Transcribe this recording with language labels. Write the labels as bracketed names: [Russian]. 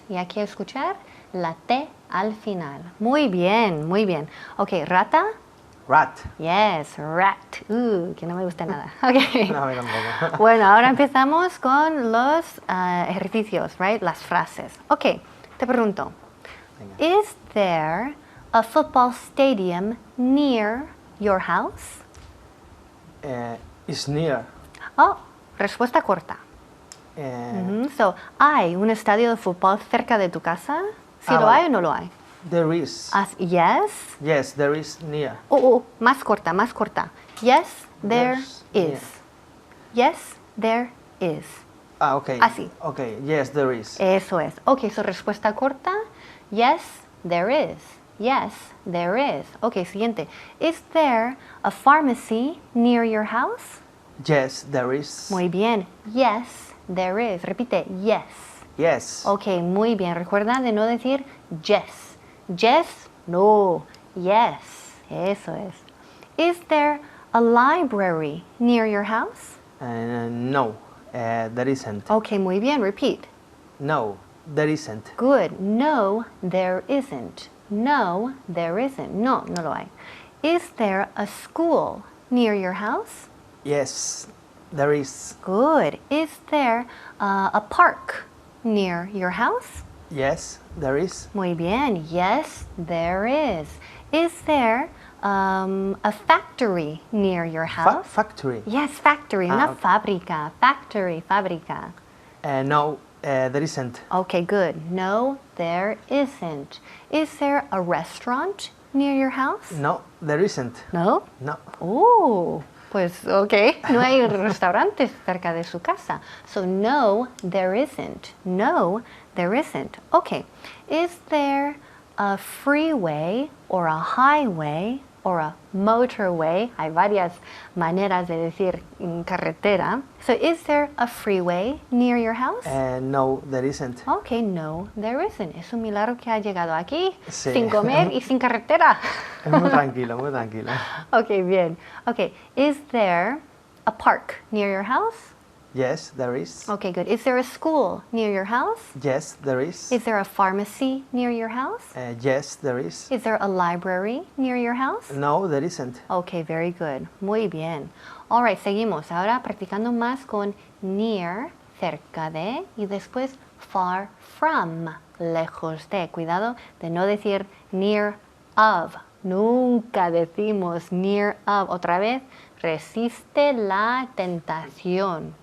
[Spanish] Y aquí escuchar la T al final. Muy bien, muy bien. Ok, rata. [English] Rat. Yes, rat. [Spanish] Que no me gusta nada. Ok. No, a mí tampoco. Bueno, ahora empezamos con los ejercicios, right? Las frases. Ok, te pregunto. Venga. [English] Is there a football stadium near your house? Is near. [Spanish] Oh, respuesta corta. So, ¿hay un estadio de fútbol cerca de tu casa? ¿Sí lo vale. hay o no lo hay? [English] There is. Yes. Yes, there is near. [Spanish] Más corta, más corta. [English] Yes, there There's is. Yes, there is. Ah, ok. [Spanish] Así. [English] Ok, yes, there is. [Spanish] Eso es. Ok, su respuesta corta. [English] Yes, there is. Yes, there is. Ok, siguiente. Is there a pharmacy near your house? Yes, there is. [Spanish] Muy bien. [English] Yes, there is. [Spanish] Repite, [English] yes. Yes. [Spanish] Ok, muy bien. Recuerda de no decir yes. [English] Yes, no. Yes. [Spanish] Eso es. [English] Is there a library near your house? No, there isn't. [Spanish] Ok, muy bien. [English] Repeat. No, there isn't. Good. No, there isn't. No, there isn't. [Spanish] No, no lo hay. [English] Is there a school near your house? Yes, there is. Good. Is there a park near your house? Yes, there is. [Spanish] Muy bien. [English] Yes, there is. Is there a factory near your house? Factory. Yes, factory. Una okay. [Spanish] fábrica. Factory, fábrica. [English] No, there isn't. Okay, good. No, there isn't. Is there a restaurant near your house? No, there isn't. No. No. [Spanish] Pues ok, no hay restaurantes cerca de su casa. [English] So no, there isn't. No, there isn't. Okay. Is there a freeway or a highway or a motorway? [Spanish] Hay varias maneras de decir carretera. [English] So is there a freeway near your house? No, there isn't. Okay, no, there isn't. [Spanish] Es un milagro que ha llegado aquí Sí. sin comer y sin carretera. Muy tranquilo, muy tranquilo. Okay, bien. [English] Okay, is there a park near your house? Yes, there is. Okay, good. Is there a school near your house? Yes, there is. Is there a pharmacy near your house? Yes, there is. Is there a library near your house? No, there isn't. Okay, very good. [Spanish] Muy bien. [English] All right, [Spanish] seguimos. Ahora practicando más con near, cerca de, y después far from, lejos de. Cuidado de no decir near of. Nunca decimos near of. Otra vez, resiste la tentación.